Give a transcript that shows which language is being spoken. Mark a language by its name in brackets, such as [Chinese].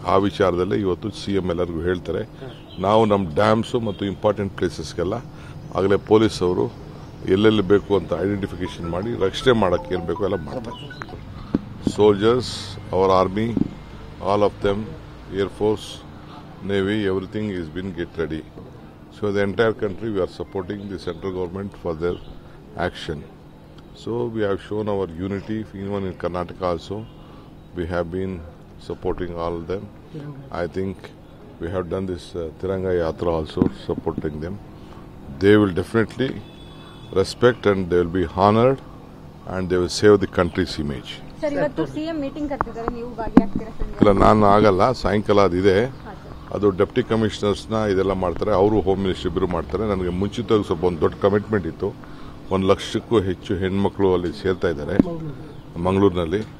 [Kannada] ಆ ವಿಚಾರದಲ್ಲಿ ಇವತ್ತು ಸಿಎಂ ಎಲ್ಲರಿಗೂ ಹೇಳ್ತಾರೆ. ನಾವು ನಮ್ಮ ಡ್ಯಾಮ್ಸು ಮತ್ತು ಇಂಪಾರ್ಟೆಂಟ್ ಪ್ಲೇಸಸ್ಗೆಲ್ಲ ಆಗಲೇ ಪೊಲೀಸ್ ಅವರು ಎಲ್ಲೆಲ್ಲಿ ಬೇಕು ಅಂತ ಐಡೆಂಟಿಫಿಕೇಶನ್ ಮಾಡಿ ರಕ್ಷಣೆ ಮಾಡೋಕ್ಕೆ ಏನು ಬೇಕು ಎಲ್ಲ ಮಾಡ್ತಾರೆ. [English] Soldiers, our army, all of them, air force, navy, everything is been get ready. So the entire country we are supporting the central government for their action. So we have shown our unity, even in Karnataka also, we have been supporting all of them. I think we have done this Tiranga Yatra also, supporting them. They will definitely respect and they will be honored and they will save the country's image. [Kannada] Sir, ಇವತ್ತು CM meeting ಕರೆದಿದ್ದಾರೆ, ನೀವು ಭಾಗಿಯಾಗ್ತೀರಾ sir? ಇಲ್ಲ, ನಾನು ಆಗಲ್ಲ. ಸಾಯಂಕಾಲ ಅದಿದೆ, ಅದು deputy ಕಮಿಷನರ್ಸ್ನ ಇದೆಲ್ಲ ಮಾಡ್ತಾರೆ, ಅವರು ಹೋಮ್ ಮಿನಿಸ್ಟರ್ ಇಬ್ಬರು ಮಾಡ್ತಾರೆ. ನನಗೆ ಮುಂಚಿತವಾಗಿ ಸ್ವಲ್ಪ ಒಂದು ದೊಡ್ಡ ಕಮಿಟ್ಮೆಂಟ್ ಇತ್ತು. 1 ಲಕ್ಷಕ್ಕೂ ಹೆಚ್ಚು ಹೆಣ್ಮಕ್ಳು ಅಲ್ಲಿ ಸೇರ್ತಾ ಇದ್ದಾರೆ ಮಂಗಳೂರಿನಲ್ಲಿ.